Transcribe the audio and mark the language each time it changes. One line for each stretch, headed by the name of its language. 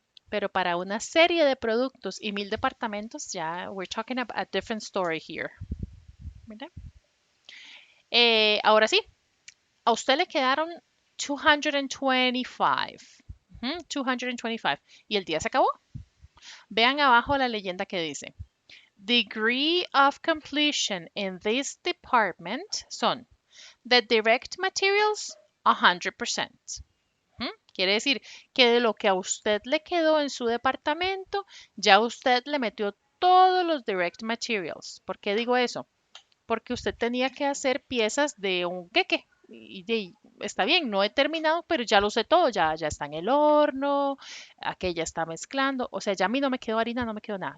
Spanish: Pero para una serie de productos y 1000 departamentos, ya,
English: we're talking about a different story here,
Spanish: ¿verdad? Ahora sí, a usted le quedaron 225. 225. Y el día se acabó. Vean abajo la leyenda que dice.
English: Degree of completion in this department
Spanish: son
English: the direct materials 100%.
Spanish: Quiere decir que de lo que a usted le quedó en su departamento, ya usted le metió todos los direct materials. ¿Por qué digo eso? Porque usted tenía que hacer piezas de un queque. Está bien, no he terminado, pero ya lo sé todo, ya está en el horno, aquella está mezclando, o sea, ya a mí no me quedó harina, no me quedó nada.